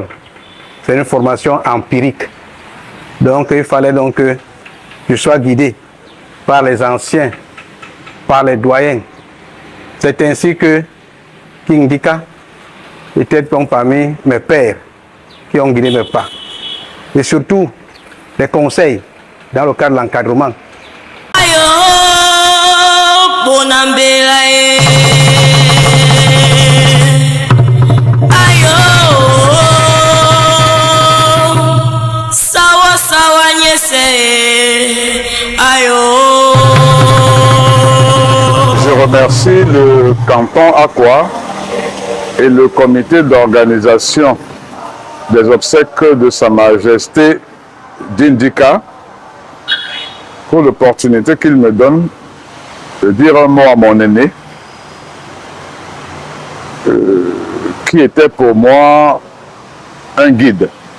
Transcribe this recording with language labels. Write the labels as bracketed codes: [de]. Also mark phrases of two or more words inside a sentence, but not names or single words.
[fr] C'est une formation empirique. Donc il fallait donc que je sois guidé par les anciens, par les doyens. C'est ainsi que King Dika était donc parmi mes pères qui ont guidé mes pas. Et surtout, les conseils dans le cadre de l'encadrement. [dua] Ayo Bonambela ayo sawa sawa nyese ayo. [fr] Je remercie le canton Akwa et le comité d'organisation des obsèques de Sa Majesté Dindika pour l'opportunité qu'il me donne de dire un mot à mon aîné, qui était pour moi un guide.